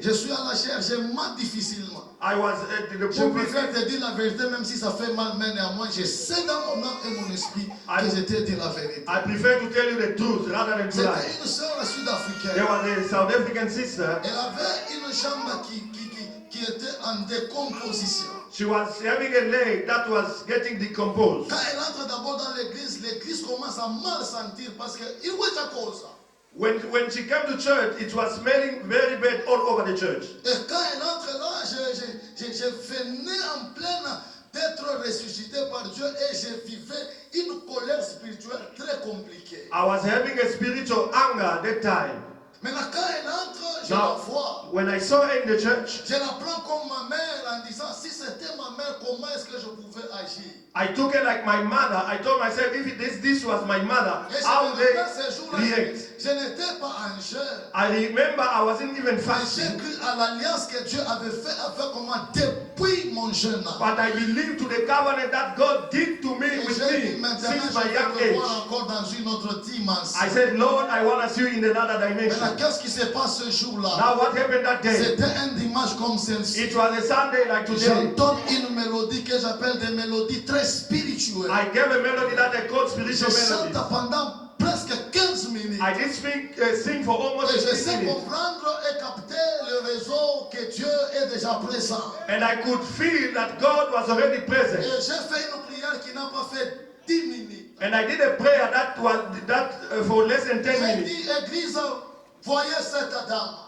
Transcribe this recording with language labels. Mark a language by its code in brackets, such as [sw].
[fr] Je suis à la chair, j'ai mal difficilement. [en] I was [fr] Je préfère te dire la vérité, même si ça fait mal, mais néanmoins, je sais dans mon âme et mon esprit que je t'ai dit la vérité. [en] I prefer to tell you the truth rather than to lie. [fr] C'était une sœur sud-africaine. [en] There was a South African sister. [fr] Elle avait une jambe qui était en décomposition. [en] She was having a leg that was getting decomposed. [fr] Quand elle entre d'abord dans l'église, l'église commence à mal sentir parce que il y a cause. [en] When she came to church, it was smelling very bad all over the church. [fr] Et quand elle entre là, je venais en pleine d'être ressuscité par Dieu et je vivais une colère spirituelle très compliquée. [en] I was having a spiritual anger at that time. [fr] Maintenant, quand elle entre, je la vois. [en] When I saw her in the church, [fr] je la prends comme ma mère en disant, si c'était ma mère, comment est-ce que je pouvais agir? [en] I took her like my mother. I told myself, if this was my mother, how would they react? [fr] Je n'étais pas en jeûne. [en] I remember I wasn't even fasting. [fr] J'ai cru à l'alliance que Dieu avait fait avec moi depuis mon jeune âge. [en] But I believe to the covenant that God did to me with me since my young age. [fr] Encore dans une autre dimension. [en] I said, Lord, I want to see you in another dimension. [fr] Qu'est-ce qui se passe ce jour-là? [en] Now what happened that day? [fr] C'était un dimanche comme celle-ci. [en] It was a Sunday like today. [fr] J'entends une mélodie que j'appelle des mélodies très spirituelles. [en] I gave a melody that I called spiritual melody. [fr] Je chante pendant presque 15 minutes. [en] I did sing for almost 15 minutes. [fr] Et je sais comprendre et capter le réseau que Dieu est déjà présent. [en] And I could feel that God was already present. [fr] Et j'ai fait une prière qui n'a pas fait 10 minutes. [en] And I did a prayer that was for less than 10 minutes. [fr] J'ai dit, Église, voyez cette dame.